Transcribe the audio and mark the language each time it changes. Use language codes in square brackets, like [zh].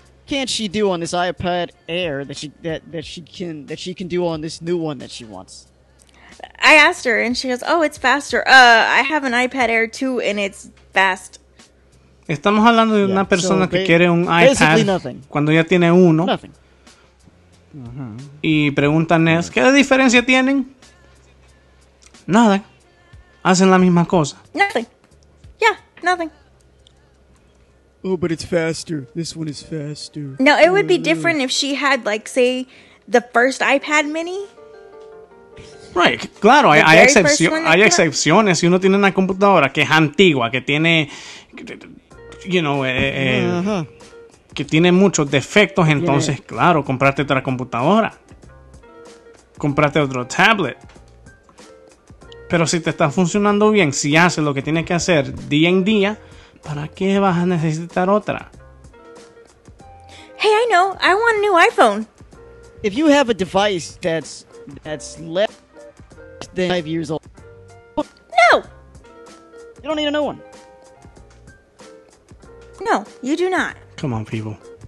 [en] Can't she do on this iPad Air that she can do on this new one that she wants? I asked her, and she goes, "Oh, it's faster. I have an iPad Air too, and it's fast." [es] Estamos hablando de una persona que quiere un [en] basically [es] iPad [en] nothing. [es] cuando ya tiene uno. [en] Nothing. [es] Y pregunta a Ness, ¿qué diferencia tienen? Nada. Hacen la misma cosa. [en] Nothing. Yeah, nothing. Oh, but it's faster. This one is faster. No, it would be different if she had, like, say, the first iPad mini. Right, [es] claro, [en] The [es] hay, [en] very first one that came out. [es] excepciones. Si uno tiene una computadora que es antigua, que tiene, [en] you know, [es] que tiene muchos defectos, entonces, claro, comprarte otra computadora. Comprarte otro tablet. Pero si te está funcionando bien, si haces lo que tienes que hacer día en día, ¿para qué vas a necesitar otra? [en] Hey, I know. I want a new iPhone. If you have a device that's less than 5 years old, No. you don't need a new one. No, you do not. Come on, people.